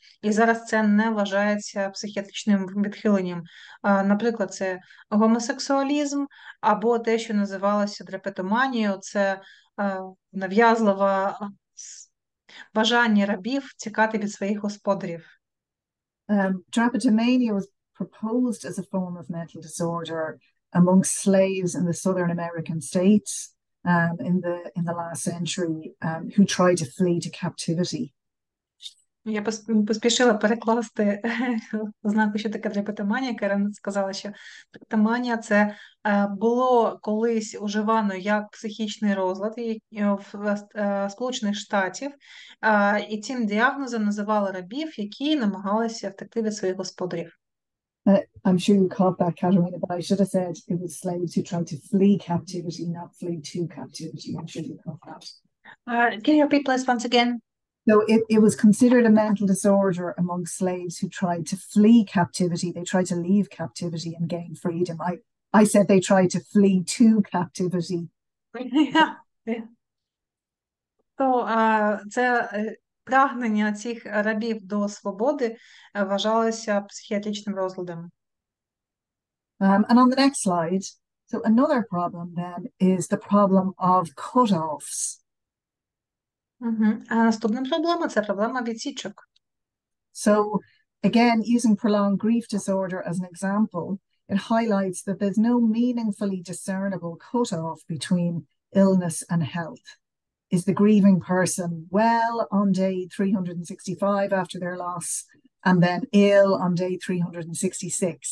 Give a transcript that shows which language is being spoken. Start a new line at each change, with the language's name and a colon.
Ukrainian: І зараз це не вважається психіатричним відхиленням. Наприклад, це гомосексуалізм або те, що називалося драпетоманією, це нав'язлива бажання рабів тікати від своїх господарів.
English: Drapetomania was proposed as a form of mental disorder amongst slaves in the southern American states in the last century who tried to flee to captivity.
Ukrainian: Я поспішила перекласти ознаку, що таке драпетоманія. Карен сказала, що драпетоманія – це було колись уживано як психічний розлад в Сполучених Штатів, і цим діагнозом називали рабів, які намагалися втекти від своїх господарів.
English: I'm sure you caught that, Katerina, but I should have said it was slaves who tried to flee captivity, not flee to captivity. I'm sure you caught that. Can you repeat please once again? So it was considered a mental disorder among slaves who tried to flee captivity. They tried to leave captivity and gain freedom. I said they tried to flee to captivity. Yeah.
Ukrainian: То це прагнення цих рабів до свободи вважалося психіатричним розладом.
English: And on the next slide, so another problem then is the problem of cut-offs.
Ukrainian: А наступна проблема – це проблема відсічок.
English: So again, using prolonged grief disorder as an example, it highlights that there's no meaningfully discernible cut-off between illness and health. Is the grieving person well on day 365 after their loss and then ill on day 366?